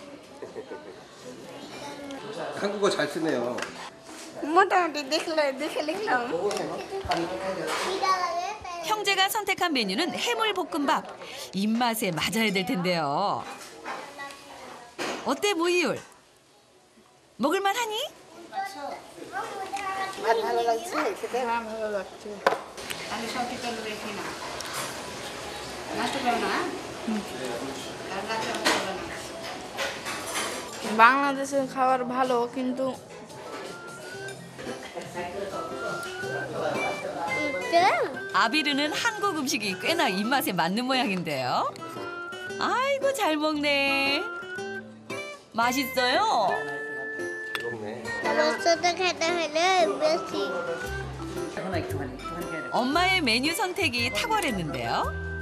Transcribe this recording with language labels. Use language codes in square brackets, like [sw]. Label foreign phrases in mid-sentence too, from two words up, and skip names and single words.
[ko] 한국어 잘 쓰네요. 형제가 선택한 메뉴는 해물볶음밥. 입맛에 맞아야 될 텐데요. 어때, 모이율? 먹을만 하니? [bn] বাংলাদেশের খাবার ভালো কিন্তু [ko] 아비르는 한국 음식이 꽤나 입맛에 맞는 모양인데요. 아이고, 잘 먹네. 맛있어요? 엄마의 메뉴 선택이 탁월했는데요.